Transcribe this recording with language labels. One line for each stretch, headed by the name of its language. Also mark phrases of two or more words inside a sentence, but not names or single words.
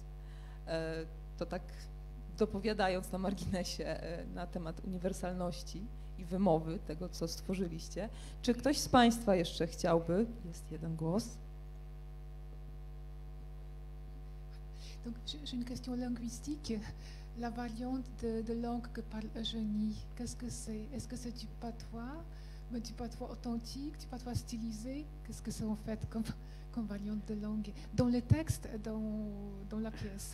Polish: To tak dopowiadając na marginesie na temat uniwersalności i wymowy tego, co stworzyliście. Czy ktoś z Państwa jeszcze chciałby? Jest jeden głos.
French: Donc, j'ai une question linguistique. la variante de langue que parle Eugénie, qu'est-ce que c'est? Est-ce que c'est du patois, mais du patois authentique, du patois stylisé? Qu'est-ce que c'est en fait comme variante de langue dans le texte, dans la pièce?